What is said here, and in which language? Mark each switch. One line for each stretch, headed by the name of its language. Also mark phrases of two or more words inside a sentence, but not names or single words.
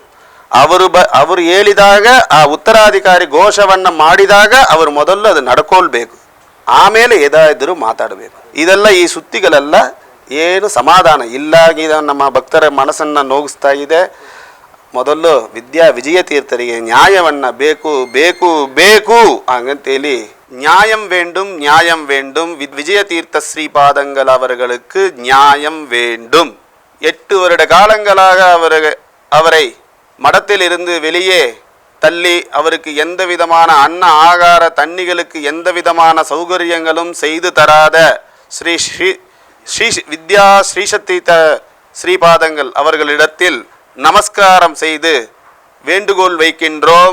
Kannada: ಅವರು ಹೇಳಿದಾಗ ಆ ಉತ್ತರಾಧಿಕಾರಿ ಘೋಷವನ್ನು ಮಾಡಿದಾಗ ಅವರು ಮೊದಲು ಅದು ನಡ್ಕೊಳ್ಬೇಕು, ಆಮೇಲೆ ಎದಾದರೂ ಮಾತಾಡಬೇಕು. ಇದೆಲ್ಲ ಈ ಸುದ್ದಿಗಳೆಲ್ಲ ಏನು ಸಮಾಧಾನ ಇಲ್ಲ, ನಮ್ಮ ಭಕ್ತರ ಮನಸ್ಸನ್ನು ನೋಗಿಸ್ತಾ ಇದೆ. ಮೊದಲು ವಿಜಯ ತೀರ್ಥರಿಗೆ ನ್ಯಾಯವನ್ನು ಬೇಕು ಹಂಗಂತೇಳಿ
Tamil: நியாயம் வேண்டும் விஜய தீர்த்த ஸ்ரீபாதங்கள் அவர்களுக்கு நியாயம் வேண்டும். 8 வருட காலங்களாக அவரை மடத்தில் இருந்து வெளியே தள்ளி அவருக்கு எந்த விதமான அன்ன ஆகார தண்ணிகளுக்கு எந்த விதமான சௌகரியங்களும் செய்து தராத ஸ்ரீ வித்யா ஸ்ரீசக்தித ஸ்ரீபாதங்கள் அவர்களிடத்தில் நமஸ்காரம் செய்து வேண்டுகோள் வைக்கின்றோம்.